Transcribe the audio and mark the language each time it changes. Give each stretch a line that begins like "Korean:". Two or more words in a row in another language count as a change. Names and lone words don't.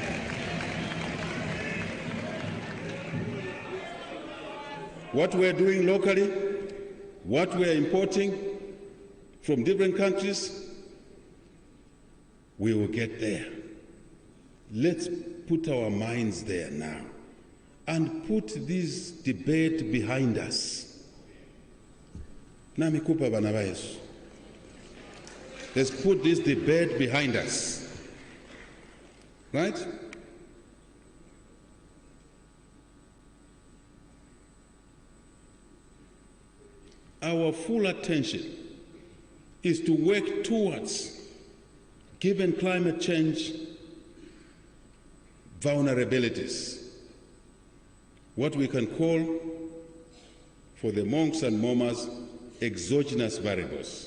English: What we're doing locally, what we're importing from different countries, we will get there. Let's put our minds there now. and put this debate behind us.
Bemba: Namikupa bana ba Yesu.
English: Let's put this debate behind us. Right? Our full attention is to work towards, given climate change vulnerabilities, what we can call, for the monks and momas, exogenous variables.